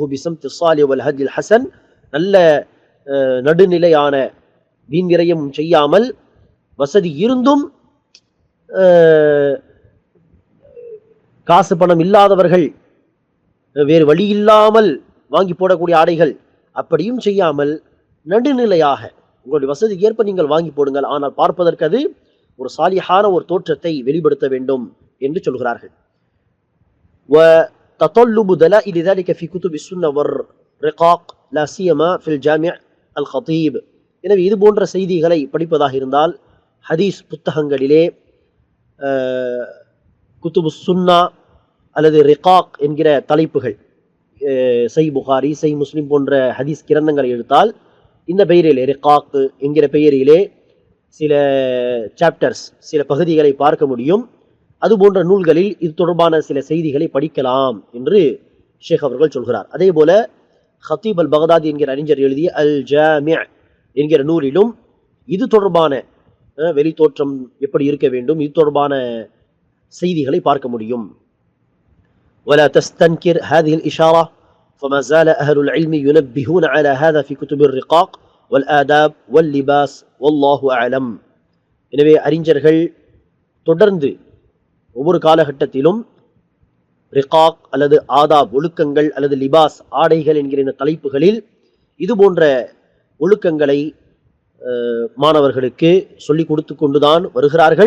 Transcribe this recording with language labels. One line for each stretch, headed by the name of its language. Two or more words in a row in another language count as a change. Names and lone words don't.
Arabic: تحفه بسمت صالح وال حجل حسن,
Tamil: நல்ல நடுநிலையான வீண் விரயம் செய்யாமல், வசதி இருந்தும் காசு பணம் இல்லாதவர்கள் வேறு வழி இல்லாமல் வாங்கி போடக்கூடிய ஆடைகள் அப்படியும் செய்யாமல் நடுநிலையாக உங்களுடைய வசதிக்கு ஏற்ப நீங்கள் வாங்கி போடுங்கள், ஆனால் பார்ப்பதற்கு அது ஒரு சாலிஹான ஒரு தோற்றத்தை வெளிப்படுத்த வேண்டும் என்று சொல்கிறார்கள்.
Arabic: وتطلب دلائل ذلك في كتب السنة والرقاق لا سيما في الجامع الخطيب.
Tamil: எனவே இது போன்ற செய்திகளை படிப்பதாக இருந்தால் ஹதீஸ் புத்தகங்களிலே
Arabic: كتب السنة
Tamil: அல்லது ரிகாக் என்கிற தலைப்புகள், சை புகாரி, சை முஸ்லிம் போன்ற ஹதீஸ் கிரந்தங்களை எடுத்தால் இந்த பெயரிலே ரிகாக் என்கிற பெயரிலே சில சாப்டர்ஸ், சில பகுதிகளை பார்க்க முடியும். அது போன்ற நூல்களில் இது தொடர்பான சில செய்திகளை படிக்கலாம் என்று ஷேக் அவர்கள் சொல்கிறார். அதே போல ஹத்தீப் அல் பகதாதி என்கிற அறிஞர் எழுதிய அல் ஜாமிஅ் என்கிற நூலிலும் இது தொடர்பான வெளித்தோற்றம் எப்படி இருக்க வேண்டும், இது தொடர்பான செய்திகளை பார்க்க முடியும்.
Arabic: ولا تستنكر هذه الإشارة فما زال أهل العلم ينبهون على هذا في كتب الرقاق والآداب واللباس والله أعلم.
Tamil: எனவே அறிஞர்கள் தொடர்ந்து ஒவ்வொரு காலகட்டத்திலும் ரிகாக் அல்லது ஆதாப் ஒழுக்கங்கள் அல்லது லிபாஸ் ஆடைகள் என்கிற இந்த தலைப்புகளில் இது போன்ற ஒழுக்கங்களை மாணவர்களுக்கு சொல்லிக் கொடுத்து கொண்டுதான் வருகிறார்கள்.